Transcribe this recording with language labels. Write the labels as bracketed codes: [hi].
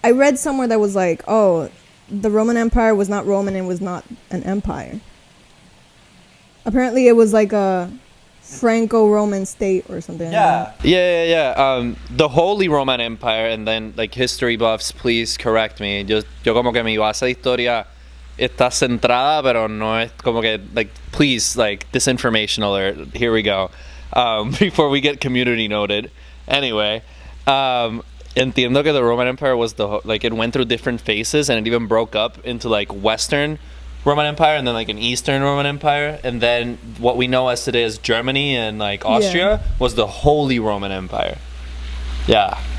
[en] I read somewhere that was like, oh, the Roman Empire was not Roman and was not an empire. Apparently, it was like a Franco-Roman state or something. Yeah. The Holy Roman Empire, and then like history buffs, please correct me. [es] Yo como que mi base de historia está centrada, pero no es como que [en] like please like disinformation alert. Here we go. Before we get community noted. Anyway, [es] entiendo que [en] the Roman Empire was it went through different phases and it even broke up into like Western Roman Empire and then like an Eastern Roman Empire, and then what we know as today as Germany and like Austria was the Holy Roman Empire. Yeah.